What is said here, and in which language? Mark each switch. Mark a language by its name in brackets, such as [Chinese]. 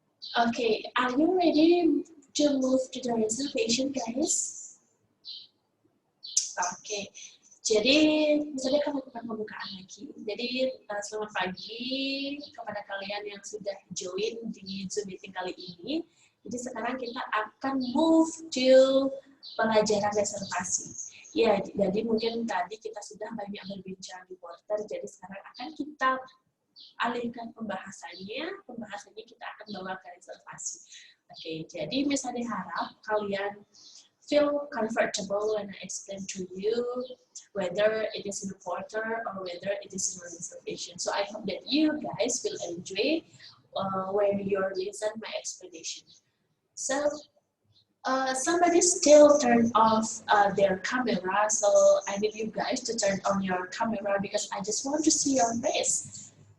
[English] Okay, are you ready to move to the reservation, guys? [Indonesian] Okay, jadi misalnya kami lakukan pembukaan lagi. Jadi selamat pagi kepada kalian yang sudah join di Zoom meeting kali ini. Jadi sekarang kita akan [English] move to [Indonesian] pelajaran reservasi. Ya, jadi mungkin tadi kita sudah banyak berbincang di porter, jadi sekarang akan kita alihkan pembahasannya kita akan bawa ke reservasi. Oke, jadi misalnya harap kalian [English] feel comfortable when I explain to you whether it is in a portal or whether it is in a reservation. So I hope that you guys will enjoy when you listen my explanation. So somebody still turned off their camera, so I need you guys to turn on your camera because I just want to see your face.